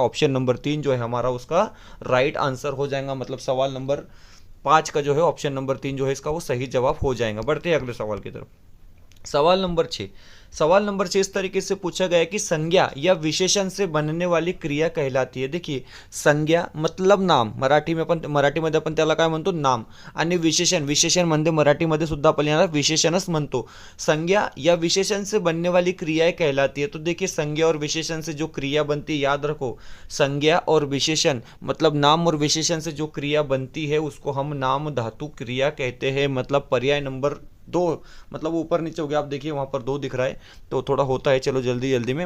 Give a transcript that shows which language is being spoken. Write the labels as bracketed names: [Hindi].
[Hindi] Option number 3 जो है हमारा उसका राइट आंसर हो जाएगा। मतलब सवाल नंबर 5 का जो है ऑप्शन नंबर 3 जो है इसका वो सही जवाब हो जाएगा। बढ़ते हैं अगले सवाल की तरफ। सवाल नंबर 6। सवाल नंबर 6 इस तरीके से पूछा गया है कि संज्ञा या विशेषण से बनने वाली क्रिया कहलाती है। देखिए संज्ञा मतलब नाम, [Marathi] मराठीमध्ये आपण त्याला काय म्हणतो, नाम. आणि विशेषण म्हणजे मराठीमध्ये सुद्धा आपण याला विशेषणच म्हणतो. [Hindi] संज्ञा या विशेषण से बनने वाली क्रिया कहलाती है। तो देखिए संज्ञा और विशेषण से जो क्रिया बनती है, याद रखो संज्ञा और विशेषण मतलब नाम और विशेषण से जो क्रिया बनती है उसको हम नाम धातु क्रिया कहते हैं। मतलब पर्याय नंबर 2, मतलब ऊपर नीचे हो गया, आप देखिए वहाँ पर 2 दिख रहा है तो थोड़ा होता है, चलो जल्दी जल्दी में।